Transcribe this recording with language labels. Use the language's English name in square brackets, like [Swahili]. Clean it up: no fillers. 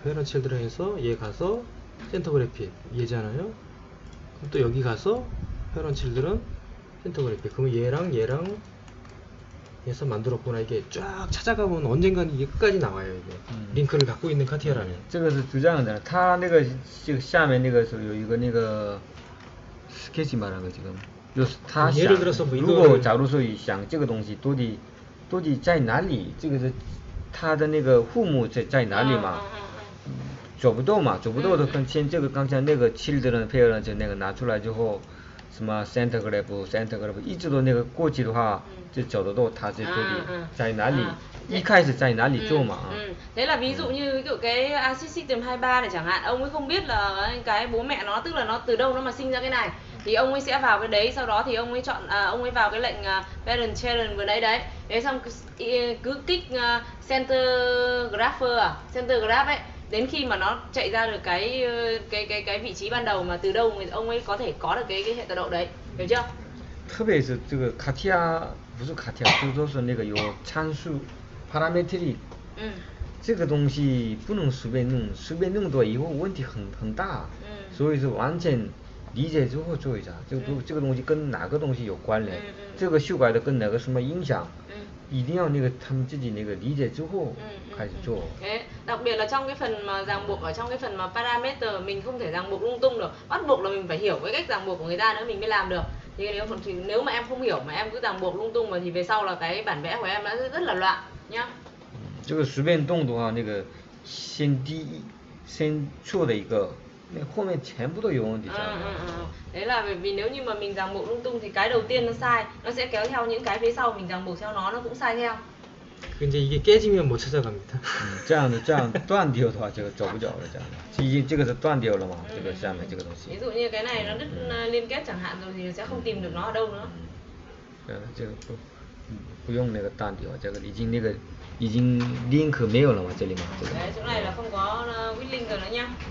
[Korean] 페어런트 칠드런에서 얘 가서 센터 그래픽 얘잖아요. 그럼 또 여기 가서 페어런트 칠드런 센터 그래픽. 그러면 얘랑 해서 만들었구나. 이게 쫙 찾아가면 언젠간 이게 끝까지 나와요. 이게 링크를 갖고 있는 카티아라는. [Chinese] 这个是这样的，它那个这个下面那个是有一个那个 sketch 嘛，那个这个就是他想，如果假如说想这个东西到底在哪里，这个是它的那个父母在哪里嘛？找不到嘛，找不到的跟先这个刚才那个 children pair 就那个拿出来之后，什么 center graph 一直都那个过去的话就找得到它这到底在哪里，一开始在哪里做嘛。 [Vietnamese] Thế là ví dụ như cái Assist System 23 này chẳng hạn, ông ấy không biết là cái bố mẹ nó, tức là nó từ đâu nó mà sinh ra cái này, thì ông ấy sẽ vào cái đấy, sau đó thì ông ấy chọn ông ấy vào cái lệnh parent children vừa nãy đấy, thế xong cứ kích center graph ấy, đến khi mà nó chạy ra được cái vị trí ban đầu mà từ đâu ông ấy có thể có được cái hệ tọa độ đấy, hiểu chưa? [Chinese] 特别是这个卡提亚，不是卡提亚，就是说那个有参数 parametric 这个东西不能随便弄，随便弄多以后问题很大。所以说完全理解之后做一下，这个东西跟哪个东西有关联，这个修改的跟哪个什么影响，一定要那个他们自己那个理解之后开始做。 [Vietnamese] Thế, đặc biệt là trong cái phần mà ràng buộc ở trong cái phần mà parameter mình không thể ràng buộc lung tung được, bắt buộc là mình phải hiểu cái cách ràng buộc của người ta nữa mình mới làm được. Thì nếu mà em không hiểu mà em cứ ràng buộc lung tung mà thì về sau là cái bản vẽ của em nó rất là loạn nhá. [Chinese] 这个随便动的话，那个先做的一个，那后面全部都有问题。 [Vietnamese] Đấy là bởi vì nếu như mà mình ràng buộc lung tung thì cái đầu tiên nó sai, nó sẽ kéo theo những cái phía sau mình ràng buộc theo nó cũng sai theo. [Korean] 이제 이게 깨지면 못 찾아갑니다. [Chinese] 这样断掉的话就走不了了，这样的。已经这个是断掉了嘛，这个下面这个东西。 [Vietnamese] Ví dụ như cái này nó đứt liên kết chẳng hạn rồi thì sẽ không tìm được nó ở đâu nữa. [Chinese] 这个不用那个断掉，这个已经 link 没有了嘛，这里嘛。 [Vietnamese] Đấy, chỗ này là không có with link rồi nữa nhá.